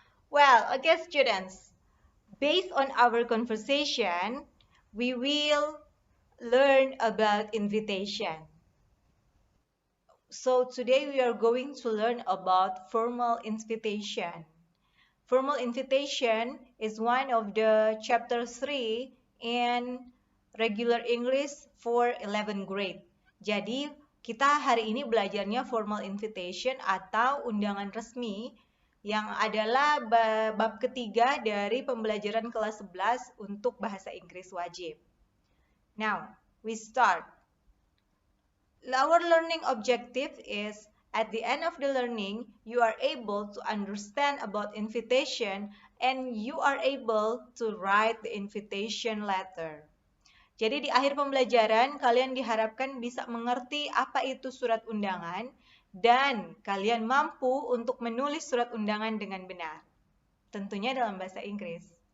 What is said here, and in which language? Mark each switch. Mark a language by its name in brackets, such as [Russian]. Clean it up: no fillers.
[English] Well, okay, students. Based on our conversation, we will learn about invitation. So today we are going to learn about formal invitation. Formal invitation is one of the chapter 3 in regular English for 11th grade. [Indonesian] Jadi, kita hari ini belajarnya formal invitation atau undangan resmi yang adalah bab ketiga dari pembelajaran kelas 11 untuk bahasa Inggris wajib. [English] Now, we start. Our learning objective is at the end of the learning, you are able to understand about invitation and you are able to write the invitation letter. [Indonesian] Jadi di akhir pembelajaran, kalian diharapkan bisa mengerti apa itu surat undangan dan kalian mampu untuk menulis surat undangan dengan benar. Tentunya dalam bahasa Inggris.